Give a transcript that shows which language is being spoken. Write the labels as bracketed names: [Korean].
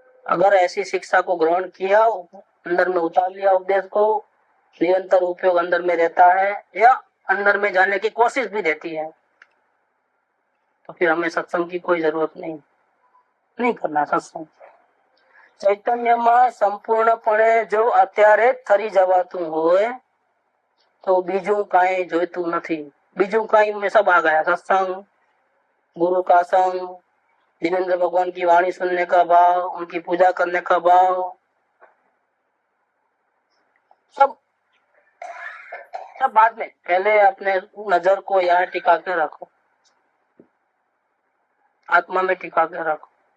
[Hindi] अगर ऐसी शिक्षा को ग्रहण किया, अंदर में उतार लिया उपदेश को, निरंतर उपयोग अंदर में रहता है या अंदर में जाने की कोशिश भी रहती है, तो फिर हमें सत्संग की कोई जरूरत नहीं करना सत्संग। [Gujarati] ચૈતન્યમાં સંપૂર્ણપણે જો અત્યારે થરી જવાતું હોય તો બીજું કાંઈ જોઈતું નથી। બીજું કાંઈ [Hindi] में सब आ गया, सत्संग, गुरु का संग, जिनेंद्र भगवान की वाणी सुनने का भाव, उनकी पूजा करने का भाव, सब बाद में। पहले अपने नजर को यहाँ टिका के रखो, आत्मा में टिका के रखो।